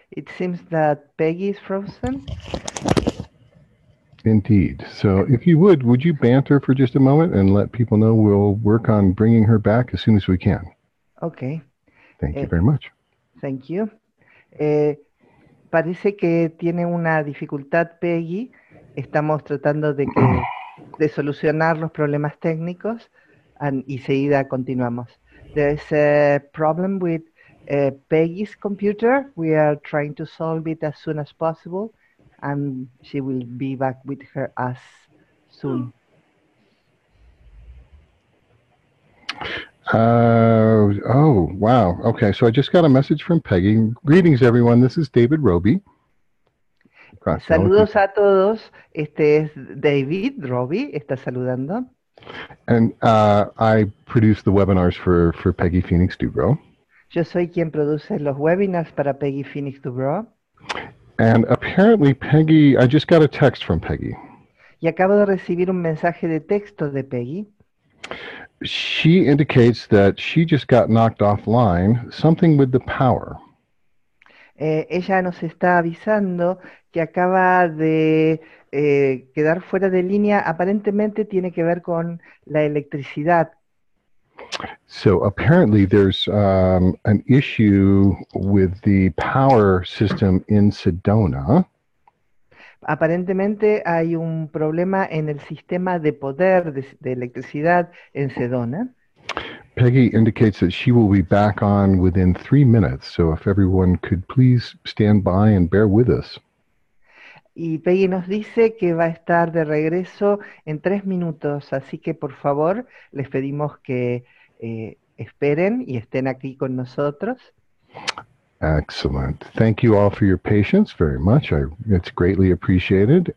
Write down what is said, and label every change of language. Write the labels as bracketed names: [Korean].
[English] It seems that Peggy is frozen. Indeed. So if you would you banter for just a moment and let people know we'll work on bringing her back as soon as we can. Okay. Thank you very much. Thank you. [Spanish] Parece que tiene una dificultad Peggy. Estamos tratando de solucionar los problemas técnicos y seguida continuamos. [English] There is a problem with Peggy's computer. We are trying to solve it as soon as possible, and she will be back with us soon. Oh, wow. Okay, so I just got a message from Peggy. Greetings, everyone. This is David Roby. [Spanish] Saludos a todos. Este es David, Robbie, está saludando. [English] And I produce the webinars for Peggy Phoenix Dubrow. [Spanish] Yo soy quien produce los webinars para Peggy Phoenix Dubrow. [English] And apparently Peggy, I just got a text from Peggy. [Spanish] Y acabo de recibir un mensaje de texto de Peggy. [English] She indicates that she just got knocked offline, something with the power. [Spanish] Ella nos está avisando que acaba de quedar fuera de línea. Aparentemente tiene que ver con la electricidad. [English] So apparently there's an issue with the power system in Sedona. [Spanish] Aparentemente hay un problema en el sistema de poder de electricidad en Sedona. [English] Peggy indicates that she will be back on within 3 minutes, so if everyone could please stand by and bear with us. [Spanish] Y Peggy nos dice que va a estar de regreso en 3 minutos, así que por favor les pedimos que esperen y estén aquí con nosotros. [English] Excellent. Thank you all for your patience very much. It's greatly appreciated.